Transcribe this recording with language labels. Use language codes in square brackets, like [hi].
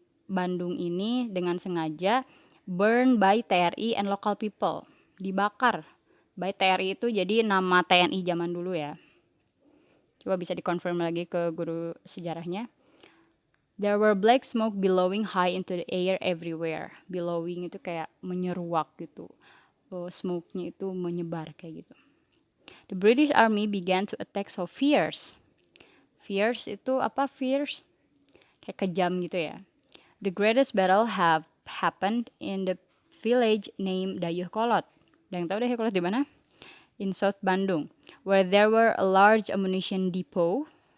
[en] Bandung [id] ini dengan sengaja [en] burned by TRI and local people. [id] Dibakar. By TRI itu jadi nama TNI zaman dulu ya. Coba bisa dikonfirm lagi ke guru sejarahnya. [en] There were black smoke billowing high into the air everywhere. [id] Billowing itu kayak menyeruak gitu. Smoke-nya itu menyebar kayak gitu. [en] The British Army began to attack so fierce. Fierce [id] itu apa? [en] Fierce? [id] Kayak kejam gitu ya. [en] The greatest battle have happened in the village named Dayeuhkolot. [id] Ada yang tahu Dayeuhkolot di mana? [en] In South Bandung, where there were a large ammunition depot.